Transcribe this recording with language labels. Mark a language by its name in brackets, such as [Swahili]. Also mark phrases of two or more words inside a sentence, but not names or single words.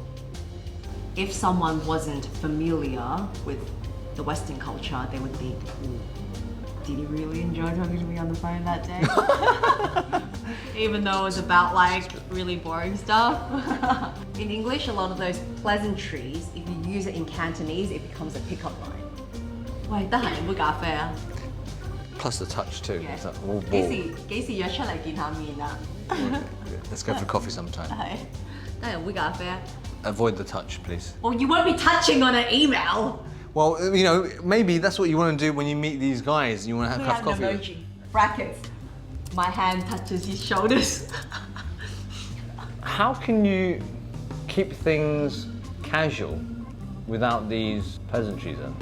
[English] If someone wasn't familiar with the Western culture, they would think, ooh, did he really enjoy talking to me on the phone that day? Even though it was about like really boring stuff. In English, a lot of those pleasantries, if you use it in Cantonese, it becomes a pickup line. [Cantonese] 喂，得閒飲杯咖啡啊？ [English] plus the touch too. Yeah. It's like, whoa, [Cantonese] 幾時約出嚟見下面啊？ [English] Let's go for coffee sometime. [Cantonese] 係，得閒飲杯咖啡啊？ [English] Avoid the touch, please. Well, you won't be touching on an email. Well, you know, maybe that's what you want to do when you meet these guys. You want to We have have coffee. an emoji. Brackets. My hand touches his shoulders. How can you keep things casual without these pleasantries then?